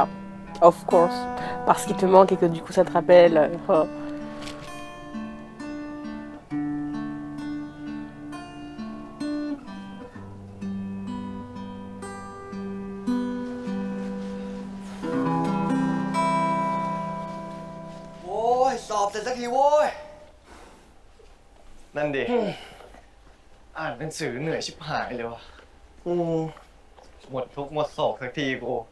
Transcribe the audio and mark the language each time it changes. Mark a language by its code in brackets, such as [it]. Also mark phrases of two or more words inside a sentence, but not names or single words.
[en] Of course. [fr] Parce qu'il te manque et que du coup ça te rappelle. Oh. [th] โอ้ย สอบเสร็จสักทีโว้ย นั่นดิ อ่านหนังสือเหนื่อยชิบหายเลยวะหมดทุกข์หมดโศกสักทีกู